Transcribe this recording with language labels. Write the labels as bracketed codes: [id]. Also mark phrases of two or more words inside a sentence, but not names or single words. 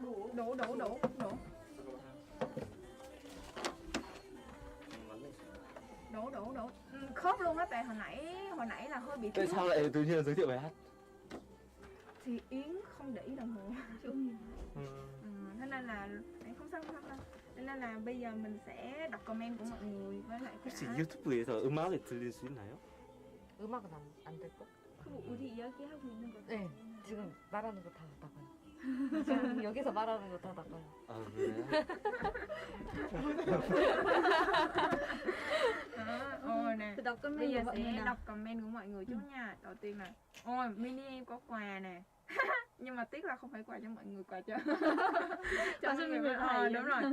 [vi] Đủ. Đủ. Khớp luôn á, tại hồi nãy là hơi bị Tại thiếu. sao lại tự nhiên giới thiệu bài hát? Thì Yến không để ý đồng hồ. Thế nên là không sao đâu. Thế nên là bây giờ mình sẽ đọc comment của mọi người với lại [ko] 혹시 유튜브에서 음악이 들릴 수 있나요? 음악은 안 될 거? 그럼 우리 이야기하고 있는 거. 네, 지금 말하는 거 다 나가요. 지금 여기서 말하는 거 다 나가요. 아 그래요? [vi] Nè, Thì đọc comment bây giờ của mọi người sẽ nào. đọc comment của mọi người trước nha. Đầu tiên là ôi mini em có quà nè. Nhưng mà tiếc là không phải quà cho mọi người, quà cho Quà cho người thầy. đúng rồi.